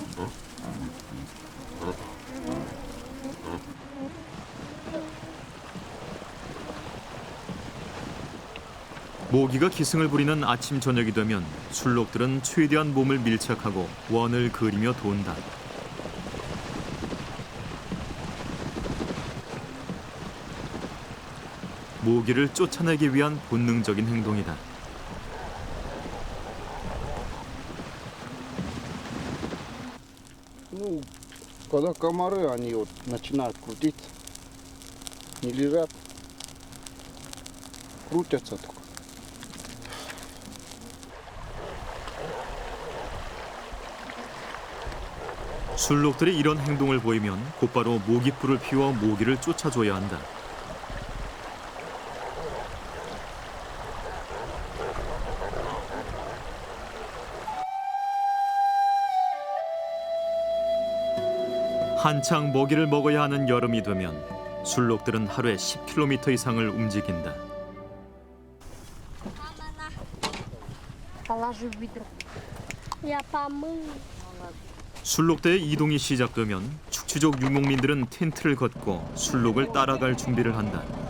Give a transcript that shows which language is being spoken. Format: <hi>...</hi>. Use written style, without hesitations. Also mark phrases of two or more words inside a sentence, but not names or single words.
<ko>모기가 기승을 부리는 아침 저녁이 되면 술록들은 최대한 몸을 밀착하고 원을 그리며 돈다. 모기를 쫓아내기 위한 본능적인 행동이다.</ko> <ru>Ну, когда комары, они вот начинают крутиться, не лежат, крутятся только.</ru> <ko>술록들이 이런 행동을 보이면 곧바로 모기풀을 피워 모기를 쫓아줘야 한다. 한창 먹이를 먹어야 하는 여름이 되면 술록들은 하루에 10km 이상을 움직인다.</ko> <ru>Положи в ведро. Я помыл.</ru> <ko>술록대의 이동이 시작되면 축취족 유목민들은 텐트를 걷고 술록을 따라갈 준비를 한다.</ko>